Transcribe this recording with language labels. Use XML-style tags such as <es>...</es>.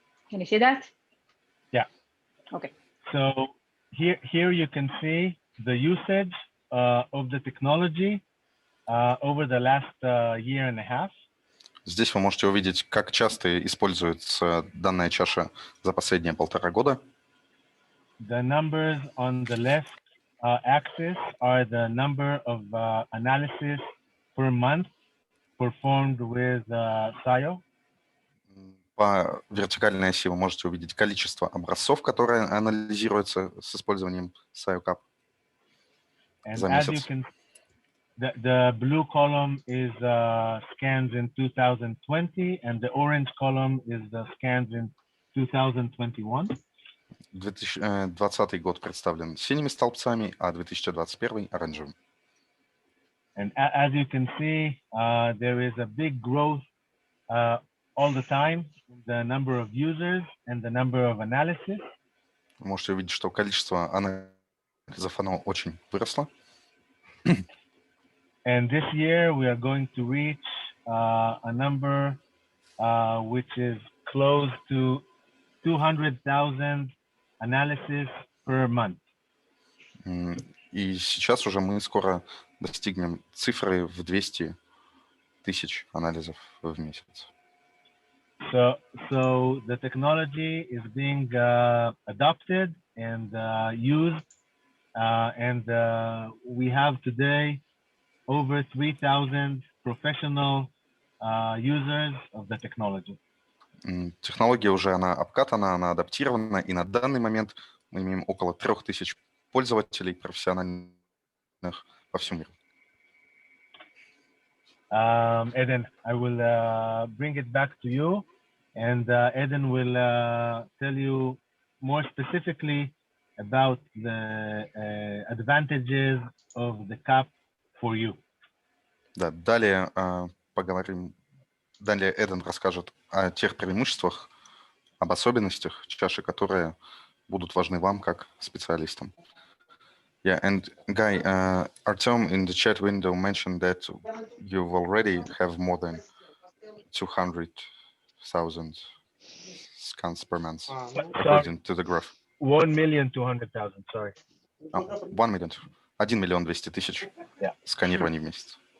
<en>Can you see that? Yeah. Okay. So here you can see the usage of the technology over the last year and a half.</en> <ru>Здесь вы можете увидеть, как часто используется данная чаша за последние 1,5 года.</ru> <en>The numbers on the left axis are the number of analysis per month performed with SCiO.</en> <ru>По вертикальной оси вы можете увидеть количество образцов, которые анализируются с использованием SCiO Cup за месяц.</ru> <en>The blue column is scans in 2020, and the orange column is the scans in 2021.</en> <ru>2020 год представлен синими столбцами, а 2021 оранжевым.</ru> <en>And as you can see, there is a big growth all the time in the number of users and the number of analysis.</en> <ru>Вы можете увидеть, что количество анализов оно очень выросло.</ru> <en>And this year we are going to reach a number which is close to 200,000 analysis per month.</en> <ru>И сейчас уже мы скоро достигнем цифры в 200 тысяч анализов в месяц.</ru> <en>So the technology is being adopted and used, and we have today over 3,000 professional users of the technology.</en> <ru>Технология уже она обкатана, она адаптирована, и на данный момент мы имеем около 3000 пользователей профессиональных по всему миру.</ru> <en>Eden, I will bring it back to you, and Eden will tell you more specifically about the advantages of the cup for you.</en> <ru>Да, далее поговорим. Далее Эден расскажет о тех преимуществах, об особенностях чаши, которые будут важны вам как специалистам.</ru> <en>Yeah, and Guy, Artem in the chat window mentioned that you already have more than 200,000 scans per month, according to the graph. 1,200,000, sorry. 1 million.</en> <ru>1 миллион 200 тысяч сканирований в месяц.</ru>